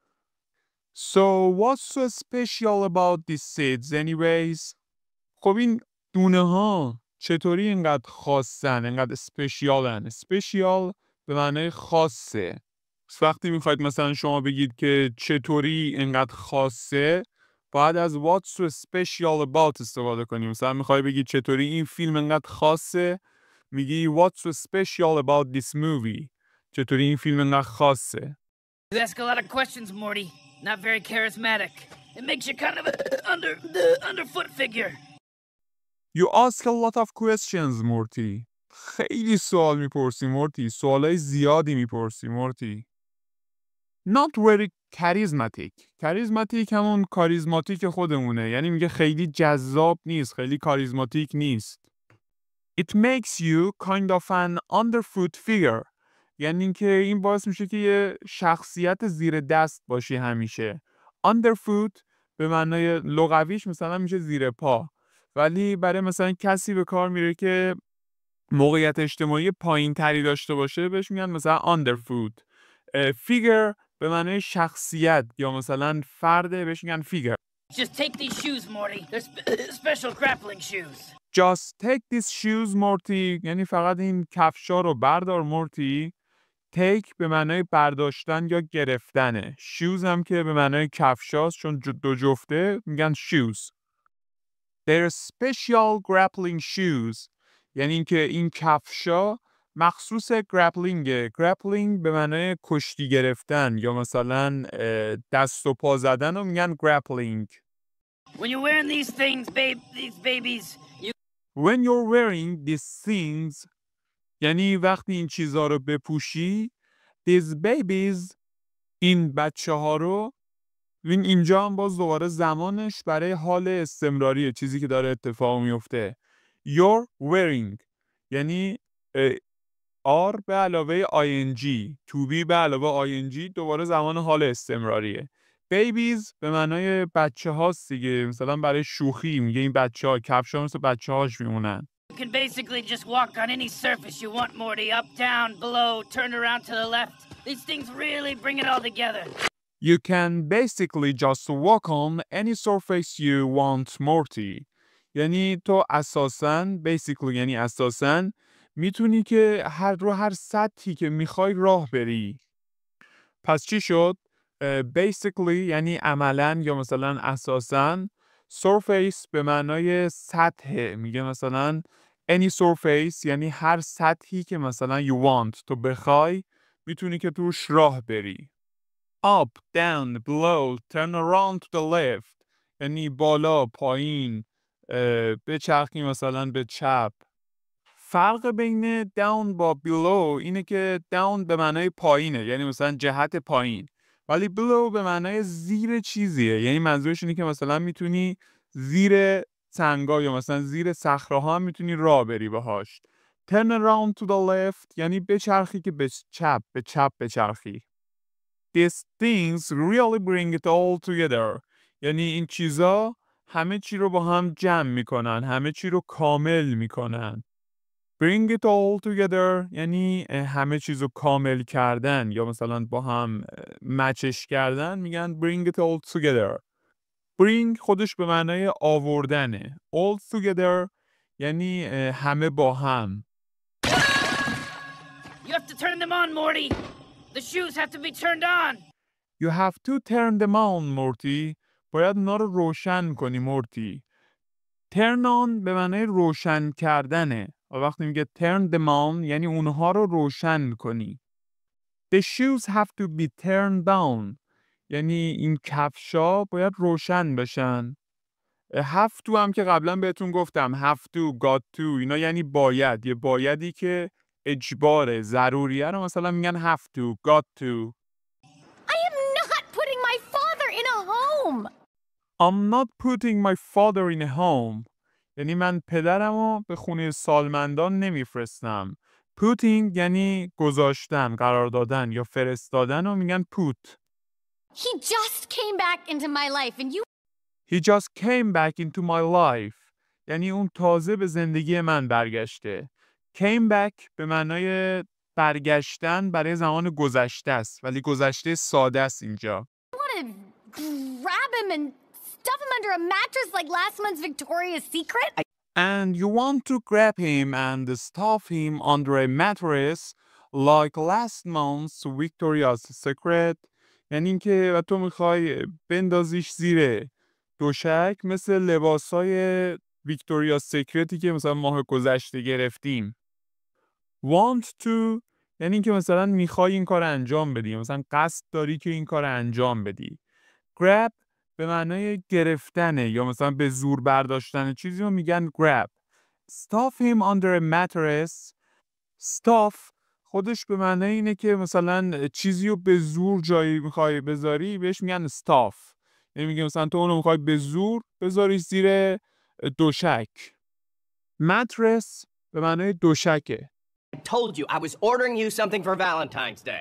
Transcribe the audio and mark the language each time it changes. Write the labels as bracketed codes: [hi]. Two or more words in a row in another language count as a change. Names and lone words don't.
[en] So what's so special about these seeds anyways؟ [fa] خب این دونه ها چطوری اینقدر خاصن، اینقدر اسپشیالن؟ اسپشیال به معنای خاصه. وقتی میخواید مثلا شما بگید که چطوری اینقدر خاصه، باید از [en] what's so special about [fa] استفاده کنیم. مثلا میخوای بگید چطوری این فیلم اینقدر خاصه، میگی [en] what's so special about this movie. [fa] چطوری این فیلم اینقدر خاصه. [en] You ask a lot of questions, Morty. Not very charismatic. It makes you kind of underfoot figure. You ask a lot of questions, مورتی. [fa] خیلی سوال میپرسی مورتی. سوالای زیادی میپرسی مورتی. [en] Not very charismatic. charismatic [fa] همون کاریزماتیک خودمونه. یعنی میگه خیلی جذاب نیست، خیلی کاریزماتیک نیست. [en] It makes you kind of an underfoot figure. [fa] یعنی اینکه این باعث میشه که یه شخصیت زیر دست باشی همیشه. Underfoot به معنای لغویش مثلا میشه زیر پا. ولی برای مثلا کسی به کار میره که موقعیت اجتماعی پایین تری داشته باشه بهش میگن مثلا underfoot. figure به معنای شخصیت یا مثلا فرده بهش میگن figure. [en] Just take these shoes, Morty. They're special grappling shoes. Just take these shoes [fa] مورتی، یعنی فقط این کفشا رو بردار مورتی. take به معنای برداشتن یا گرفتنه. shoes هم که به معنای کفشاست، چون دو جفته میگن shoes. [en] They're special grappling shoes، [fa] یعنی اینکه این کفشا مخصوص گرپلینگه. گرپلینگ به معنای کشتی گرفتن یا مثلا دست و پا زدن رو میگن گرپلینگ. [en] When you're wearing these things, these babies, When you're wearing these things، [fa] یعنی وقتی این چیزها رو بپوشی. [en] These babies، [fa] این بچه ها رو. اینجا هم باز دوباره زمانش برای حال استمراریه، چیزی که داره اتفاق میفته. [en] You're wearing [fa] یعنی are به علاوه ing، [en] to be [fa] به علاوه ing، دوباره زمان حال استمراریه. Babies به معنای بچه هاست دیگه، مثلا برای شوخی میگه این بچه ها، کفش ها مثل بچه هاش میمونن. [en] you can basically just walk on any surface you want, Morty. Up, down, below, turn around to the left. These things really bring it all together. You can basically just walk on any surface you want, Morty. [fa] یعنی تو اساساً basically یعنی اساساً میتونی که هر سطحی که میخوای راه بری. پس چی شد؟ basically یعنی عملاً یا مثلا اساساً. surface به معنای سطح، میگه مثلا [en] any surface [fa] یعنی هر سطحی که مثلا [en] you want، [fa] تو بخوای میتونی که توش راه بری. [en] up, down, below, turn around to the left، [fa] یعنی بالا، پایین، بچرخی مثلا به چپ. فرق بین down با below اینه که down به معنای پایینه، یعنی مثلا جهت پایین، ولی below به معنای زیر چیزیه، یعنی منظورش اینه که مثلا میتونی زیر سنگا یا مثلا زیر صخره‌ها هم میتونی راه بری باهاش. [en] turn around to the left [fa] یعنی بچرخی که به چپ بچرخی. [en] These things really bring it all together، [fa] یعنی این چیزا همه چی رو با هم جمع میکنن، همه چی رو کامل میکنن. [en] Bring it all together [fa] یعنی همه چیز رو کامل کردن یا مثلا با هم مچش کردن، میگن [en] bring it all together. [fa] Bring خودش به معنای آوردنه. [en] All together [fa] یعنی همه با هم. [en] You have to turn them on, Morty. The shoes have to be turned on. You have to turn them on, Morty. [fa] باید اونا رو روشن کنی مورتی. [en] Turn on [fa] به معنای روشن کردنه. و وقتی میگه [en] turn them on [fa] یعنی اونها رو روشن کنی. [en] The shoes have to be turned down [fa] یعنی این کفشا باید روشن بشن. [en] have to [fa] هم که قبلا بهتون گفتم [en] have to, got to [fa] اینا یعنی باید، یه بایدی که اجباره، ضروریه رو مثلا میگن [en] have to, got to. I'm not putting my father in a home. [fa] یعنی من پدرمو به خونه سالمندان نمیفرستم. Putting یعنی گذاشتن، قرار دادن یا فرستادن رو میگن put. [en] He just came back into my life and you He just came back into my life. [fa] یعنی اون تازه به زندگی من برگشته. [en] Came back [fa] به معنای برگشتن برای زمان گذشته است، ولی گذشته ساده است اینجا. [en] want to grab him and stuff him under a mattress like last month's Victoria's Secret? And you want to grab him and stuff him under a mattress like last month's Victoria's Secret. [fa] یعنی اینکه تو میخوای بندازیش زیر دوشک مثل لباسای ویکتوریا سیکرتی که مثلا ماه گذشته گرفتیم. [en] Want to [fa] یعنی اینکه مثلا میخوای این کار انجام بدی، مثلا قصد داری که این کار انجام بدی. Grab به معنای گرفتنه یا مثلا به زور برداشتن چیزی رو میگن grab. [en] Stuff him under a mattress. [fa] Stuff خودش به معنای اینه که مثلا چیزی رو به زور جایی میخوای بذاری بهش میگن stuff. یعنی میگه مثلا تو اونو میخوای به زور بذاری زیر دوشک. Mattress به معنای دوشکه. [en] I told you I was ordering you something for Valentine's Day.